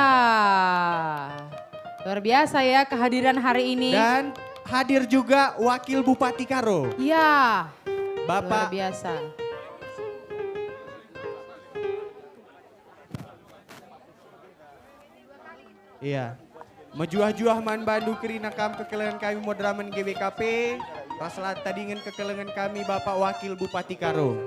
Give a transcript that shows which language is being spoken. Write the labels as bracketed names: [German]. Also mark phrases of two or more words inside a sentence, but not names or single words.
[Indonesian] Kak. luar biasa ya kehadiran hari ini. Dan hadir juga Wakil Bupati Karo. Ya, luar Bapak biasa. Iya. [Batak Karo] Mejuah-juah man bandu kerina kam kekelengan kami Modramen GBKP. Rasalat tadingan kekelengan kami Bapak Wakil Bupati Karo.